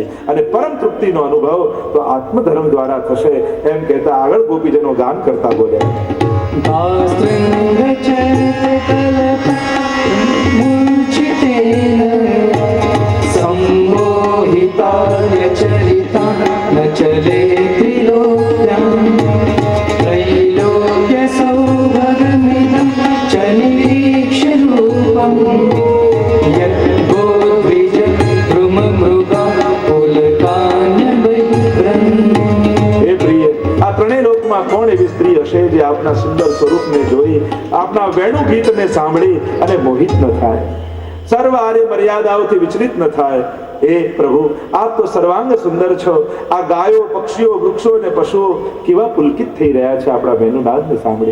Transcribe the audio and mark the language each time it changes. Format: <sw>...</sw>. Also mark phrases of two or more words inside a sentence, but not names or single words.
<gu>અને પરમ તૃપ્તિનો અનુભવ તો આત્મધર્મ દ્વારા થશે, એમ કહેતા આગળ ગોપીજનો ગાન કરતા બોલ્યા.</gu> <sa>ચલે ત્રિલોક્યમ त्रैलोक्य सौभगमिदं च निरीक्ष्यरूपं यद्गोद्विज भ्रुममृगा पुलकान्यवैभ्रम्.</sa> <gu>હે પ્રિય, આ 3 લોકમાં કોણ એવી સ્ત્રી હશે જે આપના સુંદર સ્વરૂપને જોઈ, આપના વેણુ ગીતને સાંભળી અને મોહિત ન થાય, સર્વ આર્ય મર્યાદાઓથી વિચલિત ન થાય. હે પ્રભુ, આપ તો સર્વાંગ સુંદર છો. આ ગાયો, પક્ષીઓ, વૃક્ષો અને પશુઓ કેવા પુલકિત થઈ રહ્યા છે આપણા વેણુનાદને સાંભળી.</gu>